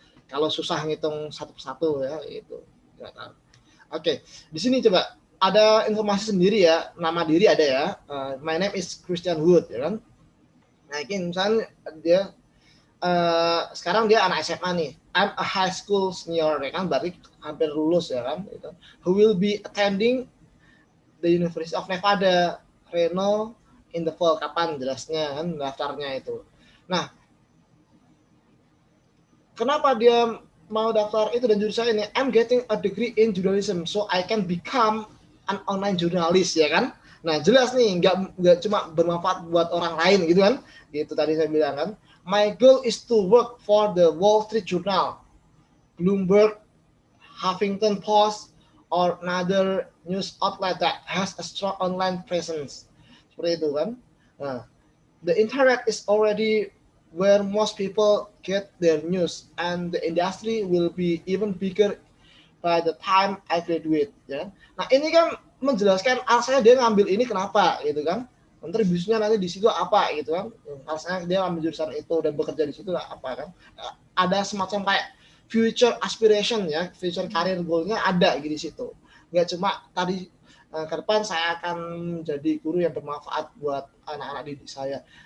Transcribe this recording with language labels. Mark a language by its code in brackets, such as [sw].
[id] Kalau susah ngitung satu persatu ya itu nggak tahu. Oke, di sini coba ada informasi sendiri ya, nama diri ada ya. [en] My name is Christian Wood [id] ya kan. Nah ini misalnya dia sekarang dia anak SMA nih. [en] I'm a high school senior [id] ya kan, berarti hampir lulus ya kan. Gitu. [en] Who will be attending the University of Nevada, Reno in the fall. [id] Kapan jelasnya kan daftarnya itu. Nah, kenapa dia mau daftar itu dan jurusan ini? [en] I'm getting a degree in journalism so I can become an online journalist ya kan. [id] Nah jelas nih, nggak cuma bermanfaat buat orang lain gitu kan. Gitu tadi saya bilang kan. [en] My goal is to work for the Wall Street Journal, Bloomberg, Huffington Post, or another news outlet that has a strong online presence. [id] Seperti itu kan. [en] Nah, the internet is already where most people get their news, and the industry will be even bigger by the time I graduate. [id] Ya. Nah ini kan menjelaskan alasannya dia ngambil ini kenapa gitu kan. Kontribusinya nanti di situ apa gitu kan. Alasannya dia ambil jurusan itu dan bekerja di situ apa kan. Ada semacam kayak future aspiration ya, future career goal-nya ada gitu di situ. Nggak cuma tadi ke depan saya akan jadi guru yang bermanfaat buat anak-anak didik saya.